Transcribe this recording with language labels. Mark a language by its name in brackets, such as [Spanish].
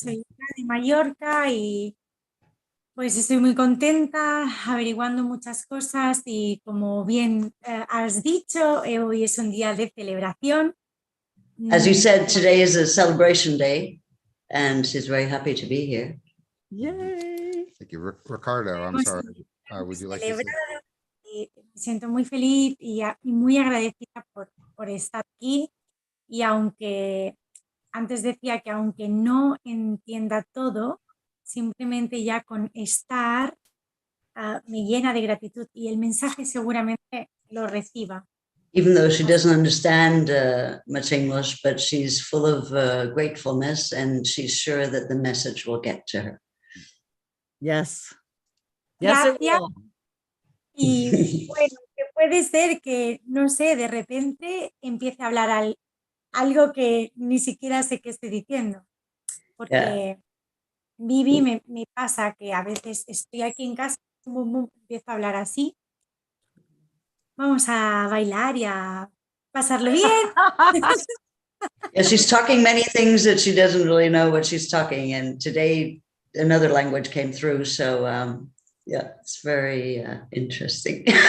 [Spanish] soy de Mallorca y pues estoy muy contenta averiguando muchas cosas y como bien has dicho, hoy es un día de celebración [English] As you said, today is a celebration day, and she's very happy to be here. Yay. Thank you. Ricardo, I'm [Spanish] hemos [English] sorry. Would you like to say? [Spanish] celebrado y me siento muy feliz y muy agradecida por estar aquí. Y aunque antes decía que aunque no entienda todo, simplemente ya con estar me llena de gratitud y el mensaje seguramente lo reciba. [English] Even though she doesn't understand much English, but she's full of gratefulness, and she's sure that the message will get to her. Yes. Yes, it [Spanish] Gracias. [English] will. [Spanish] Y bueno, que puede ser que, no sé, de repente empiece a hablar algo que ni siquiera sé qué estoy diciendo. Porque Vivi me pasa que a veces estoy aquí en casa, empiezo a hablar así. Vamos a bailar y a pasarlo bien. [English] Yeah, she's talking many things that she doesn't really know what she's talking. And today another language came through. So yeah, it's very interesting.